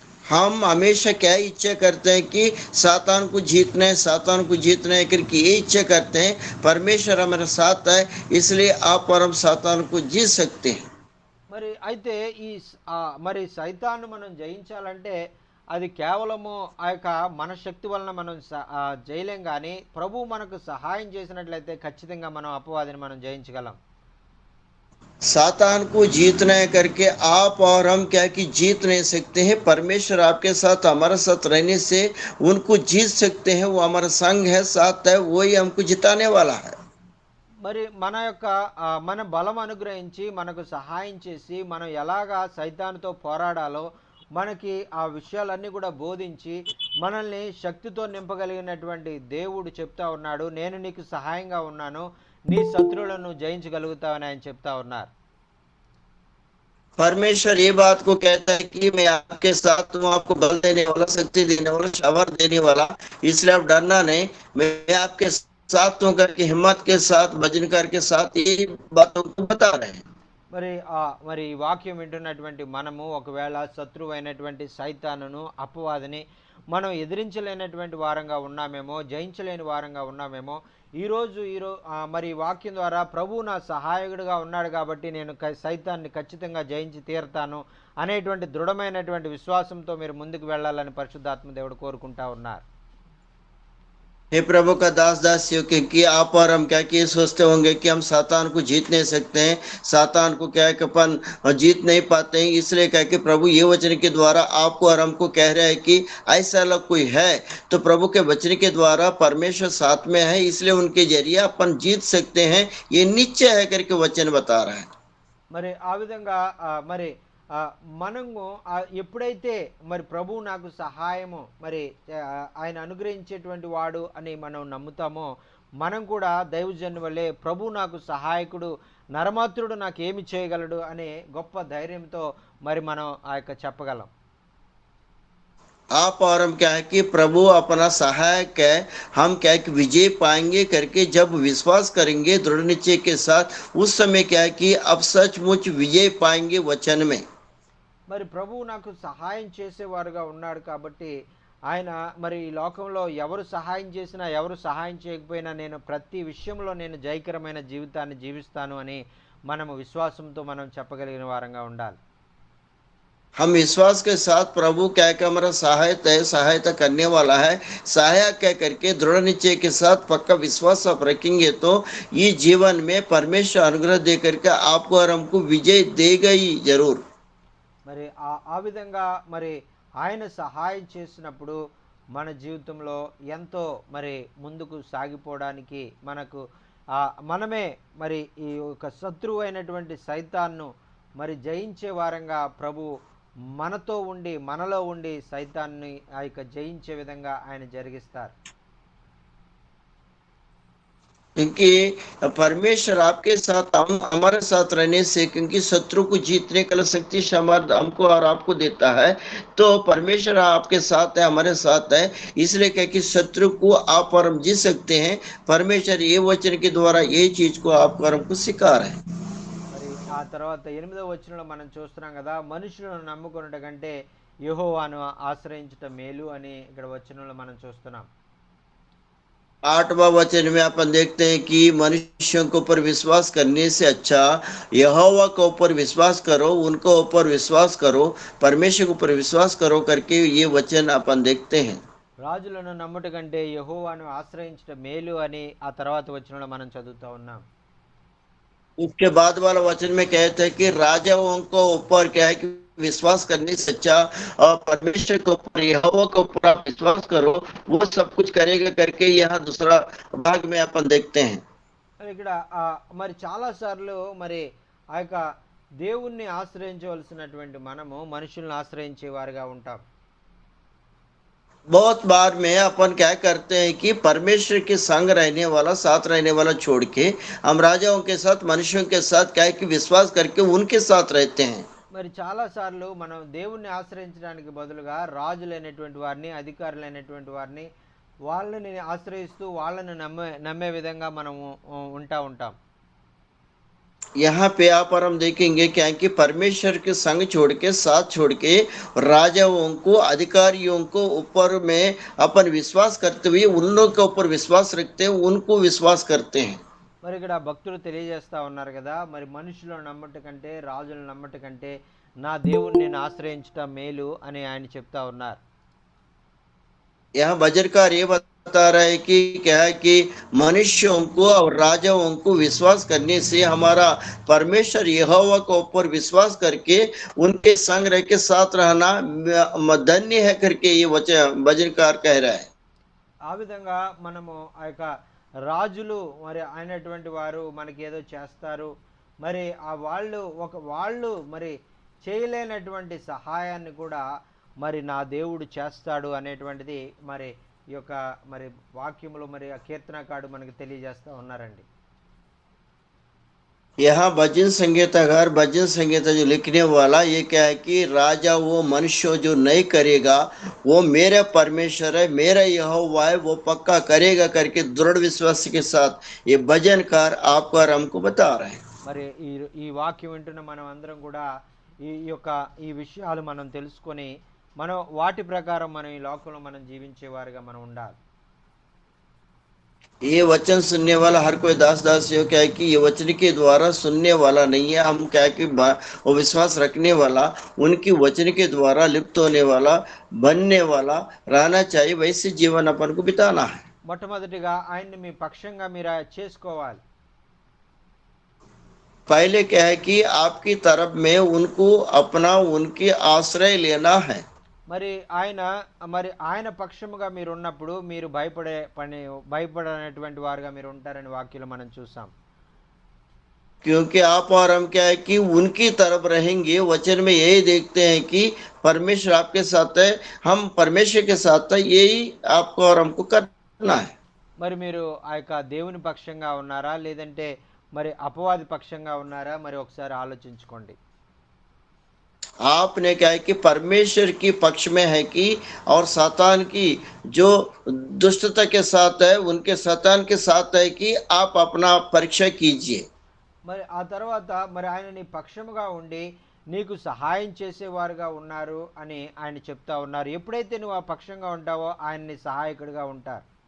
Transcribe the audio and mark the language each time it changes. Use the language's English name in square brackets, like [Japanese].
[Hindi] हम हमेशा क्या इच्छा करते हैं कि सातान को जीतना है, सातान को जीतना है करके ये इच्छा करते हैं। परमेश्वर हमारे साथ है, इसलिए आप और हम सातान को जीत सकते हैं। [Telugu] మరి అయితే మరి సైతాన్ని మనం జయించాలంటే అది కేవలము ఆ యొక్క మన శక్తి వలన మనం చేయలేం. కానీ ప్రభు మనకు సహాయం చేసినట్లయితే ఖచ్చితంగా మనం అపవాదిని మనం జయించగలం. [Hindi] सातान को जीतना है करके आप और हम क्या कि जीत नहीं सकते हैं। परमेश्वर आपके साथ हमारे साथ रहने से उनको जीत सकते हैं। वो हमारा संग है, साथ है, वही हमको जिताने वाला है। [Telugu] మరి మన యొక్క మన బలం అనుగ్రహించి మనకు సహాయం చేసి మనం ఎలాగా సైతానుతో పోరాడాలో మనకి ఆ విషయాలన్నీ కూడా బోధించి మనల్ని శక్తితో నింపగలిగినటువంటి దేవుడు చెప్తా ఉన్నాడు, నేను నీకు సహాయంగా ఉన్నాను, నీ శత్రువులను జయించగలుగుతావని ఆయన చెప్తా ఉన్నారు. [Hindi] परमेश्वर ये बात को कहता है कि मैं आपके साथ हूँ, आपको बल देने वाला, शक्ति देने वाला, शावर देने वाला, इसलिए आप डरना नहीं, मैं आपके साथ हूँ करके हिम्मत के साथ भजनकार के साथ ये बातों को बता रहे हैं। [Telugu] మరి ఈ వాక్యం వింటున్నటువంటి మనము ఒకవేళ శత్రువు అయినటువంటి సైతానును, అపవాదిని మనం ఎదిరించలేనటువంటి వారంగా ఉన్నామేమో, జయించలేని వారంగా ఉన్నామేమో, ఈరోజు మరి వాక్యం ద్వారా ప్రభు నా సహాయకుడిగా ఉన్నాడు కాబట్టి నేను సైతాన్ని ఖచ్చితంగా జయించి తీరుతాను అనేటువంటి దృఢమైనటువంటి విశ్వాసంతో మీరు ముందుకు వెళ్ళాలని పరిశుద్ధాత్మ దేవుడు కోరుకుంటా ఉన్నారు. [Hindi] हे प्रभु का दास दासियों कि आप और हम क्या कि सोचते होंगे कि हम सातान को जीत नहीं सकते हैं, सातान को क्या कि अपन जीत नहीं पाते हैं, इसलिए क्या कि प्रभु ये वचन के द्वारा आपको और हमको कह रहे हैं कि ऐसा अलग कोई है तो प्रभु के वचन के द्वारा परमेश्वर साथ में है, इसलिए उनके जरिए अपन जीत सकते हैं, ये निश्चय है करके वचन बता रहा है। [Telugu] మరి ఆ విధంగా మరి మనము ఎప్పుడైతే మరి ప్రభు నాకు సహాయము మరి ఆయన అనుగ్రహించేటువంటి వాడు అని మనం నమ్ముతామో మనం కూడా దైవజను వల్లే ప్రభు నాకు సహాయకుడు, నరమాత్రుడు నాకు ఏమి చేయగలడు అనే గొప్ప ధైర్యంతో మరి మనం ఆ యొక్క చెప్పగలం. [Hindi] आप और हम क्या है कि प्रभु अपना सहायक है, हम क्या है कि विजय पाएंगे करके जब विश्वास करेंगे दृढ़ निश्चय के साथ, उस समय क्या है कि अब सचमुच विजय पाएंगे वचन में। [Telugu] మరి ప్రభువు నాకు సహాయం చేసేవారుగా ఉన్నాడు కాబట్టి ఆయన మరి ఈ లోకంలో ఎవరు సహాయం చేసినా ఎవరు సహాయం చేయకపోయినా నేను ప్రతి విషయంలో నేను జయకరమైన జీవితాన్ని జీవిస్తాను అని మనము విశ్వాసంతో మనం చెప్పగలిగిన వారంగా ఉండాలి. [Hindi] हम विश्वास के साथ प्रभु क्या कि हमारा सहायता है, सहायता करने वाला है, सहायक कह करके दृढ़ निश्चय के साथ पक्का विश्वास आप रखेंगे तो ये जीवन में परमेश्वर अनुग्रह दे करके आपको और हमको विजय देगा ही जरूर। [Telugu] మరి ఆ విధంగా మరి ఆయన సహాయం చేసినప్పుడు మన జీవితంలో ఎంతో మరి ముందుకు సాగిపోవడానికి మనకు మనమే మరి ఈ యొక్క శత్రువు అయినటువంటి సైతాన్ను మరి జయించే వారంగా ప్రభు మనతో ఉండి మనలో ఉండి సైతాన్ని ఆ యొక్క జయించే విధంగా ఆయన జరిగిస్తారు. [Hindi] क्योंकि परमेश्वर आपके साथ हम हमारे साथ रहने से, क्योंकि शत्रु को जीतने का शक्ति सामर्थ हमको और आपको देता है, तो परमेश्वर आपके साथ है, हमारे साथ है, इसलिए क्या कि शत्रु को आप और हम जीत सकते हैं। परमेश्वर ये वचन के द्वारा ये चीज को आपको और हमको सिखा रहे हैं। [Telugu] మరి ఆ తర్వాత 8వ వచనంలో మనం చూస్తున్నాం కదా, మనుషులను నమ్ముకొనుట కంటే యెహోవాను ఆశ్రయించుట మేలు అని ఇక్కడ వచనంలో మనం చూస్తున్నాం. [Hindi] 8वां वचन में अपन देखते हैं कि मनुष्यों के ऊपर विश्वास करने से अच्छा यहोवा के ऊपर विश्वास करो, उनको ऊपर विश्वास करो, परमेश्वर के ऊपर विश्वास करो करके ये वचन अपन देखते हैं। [Telugu] రాజులను నమ్ముట కంటే యెహోవాను ఆశ్రయించుట మేలు అని ఆ తర్వాత వచనంలో మనం చదువుతా ఉన్నాం. [Hindi] उसके बाद वाला वचन में कहते हैं कि राजाओं को ऊपर क्या है कि विश्वास करने से अच्छा और परमेश्वर के ऊपर यहोवा के ऊपर आप विश्वास करो, वो सब कुछ करेगा करके यहाँ दूसरा भाग में अपन देखते हैं। [Telugu] మరి ఇక్కడ మరి చాలాసార్లు మరి ఆ యొక్క దేవుణ్ణి ఆశ్రయించవలసినటువంటి మనము మనుషుల్ని ఆశ్రయించే వారిగా ఉంటాం. [Hindi] बहुत बार में अपन क्या करते हैं कि परमेश्वर के संग रहने वाला, साथ रहने वाला छोड़ के हम राजाओं के साथ, मनुष्यों के साथ क्या है कि विश्वास करके उनके साथ रहते हैं। [Telugu] మరి చాలాసార్లు మనం దేవుణ్ణి ఆశ్రయించడానికి బదులుగా రాజులైనటువంటి వారిని, అధికారులైనటువంటి వారిని, వాళ్ళని ఆశ్రయిస్తూ వాళ్ళని నమ్మే విధంగా మనము ఉంటాం. [Hindi] यहाँ पे आप और हम देखेंगे क्या है कि परमेश्वर के संग छोड़ के, साथ छोड़ के राजाओं को, अधिकारियों को ऊपर में अपन विश्वास करते हुए उन लोग के ऊपर विश्वास रखते हैं, उनको विश्वास करते हैं। [Telugu] మరి ఇక్కడ భక్తులు తెలియజేస్తా ఉన్నారు కదా, మరి మనుషులను నమ్మట కంటే రాజులను నమ్మట కంటే నా దేవుణ్ణి నేను ఆశ్రయించటం మేలు అని ఆయన చెప్తా ఉన్నారు. [Hindi] यहाँ भजनकार ये बता रहा है कि क्या है कि मनुष्यों को और राजाओं को विश्वास करने से हमारा परमेश्वर यहोवा के ऊपर विश्वास करके उनके संग रह के साथ रहना धन्य है करके ये वचन भजनकार कह रहा है। [Telugu] ఆ విధంగా మనము ఆ యొక్క రాజులు మరి అయినటువంటి వారు మనకి ఏదో చేస్తారు, మరి ఆ వాళ్ళు మరి చేయలేనటువంటి సహాయాన్ని కూడా మరి నా దేవుడు చేస్తాడు అనేటువంటిది మరి ఈ యొక్క మరి వాక్యములు మరి ఆ కీర్తనకారుడు మనకి తెలియజేస్తా ఉన్నారండి. [Hindi] यहाँ भजन संगीतकार, भजन संगीत जो लिखने वाला ये क्या है कि राजा वो मनुष्य जो नहीं करेगा वो मेरा परमेश्वर है, मेरा यहोवा है, वो पक्का करेगा करके दृढ़ विश्वास के साथ ये भजनकार आपको और हमको बता रहे हैं। [Telugu] మరి ఈ వాక్యం వింటున్న మనం అందరం కూడా ఈ విషయాలు మనం తెలుసుకొని మనం వాటి ప్రకారం మనం ఈ లోకంలో మనం జీవించేవారుగా మనం ఉండాలి. [Hindi] ये वचन सुनने वाला हर कोई दास हो क्या है कि ये वचन के द्वारा सुनने वाला नहीं है, हम क्या है कि वो विश्वास रखने वाला, उनकी वचन के द्वारा लिप्त होने वाला, बनने वाला रहना चाहिए, वैसे जीवन अपन को बिताना है। [Telugu] మొట్టమొదటిగా ఆయన్ని మీ పక్షంగా మీరు చేసుకోవాలి. [Hindi] पहले क्या है कि आपकी तरफ में उनको अपना, उनकी आश्रय लेना है। [Telugu] మరి ఆయన పక్షముగా మీరు ఉన్నప్పుడు మీరు భయపడనటువంటి వారుగా మీరు ఉంటారని వాక్యంలో మనం చూసాం. [Hindi] क्योंकि आप और हम क्या है कि उनकी तरफ रहेंगे, वचन में यही देखते हैं कि परमेश्वर आपके साथ है, हम परमेश्वर के साथ है, यही आपको और हमको करना है। [Telugu] మరి మీరు ఆ యొక్క దేవుని పక్షంగా ఉన్నారా లేదంటే మరి అపవాది పక్షంగా ఉన్నారా? మరి ఒకసారి ఆలోచించుకోండి. [Hindi] आपने क्या है कि परमेश्वर की पक्ष में है कि और सातान की जो दुष्टता के साथ है, उनके सातान के साथ है कि आप अपना परीक्षा कीजिए। [Telugu] మరి ఆ తర్వాత మరి ఆయన నీ పక్షముగా ఉండి నీకు సహాయం చేసేవారుగా ఉన్నారు అని ఆయన చెప్తా ఉన్నారు. ఎప్పుడైతే నువ్వు ఆ పక్షంగా ఉంటావో ఆయన నీ సహాయకుడిగా ఉంటారు.